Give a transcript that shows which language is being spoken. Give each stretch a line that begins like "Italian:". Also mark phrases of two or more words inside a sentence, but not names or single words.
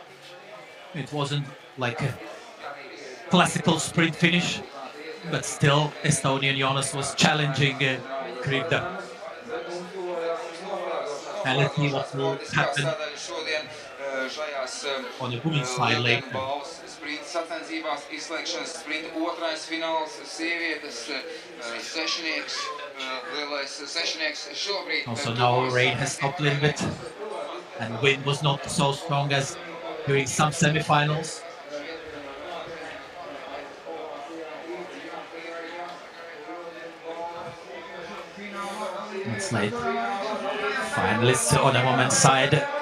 English: It wasn't like a classical sprint finish, but still Estonian Jonas was challenging Krivda. And let's see what will happen on the women's side later.
Latvian: Sacensībās izslēgšanas sprinta otrais fināls sievietes sešnieks, lielais sešnieks šobrīd.
English: Also now rain has stopped a little bit, and wind was not so strong as during some semi-finals. It's like finalists on the women's side.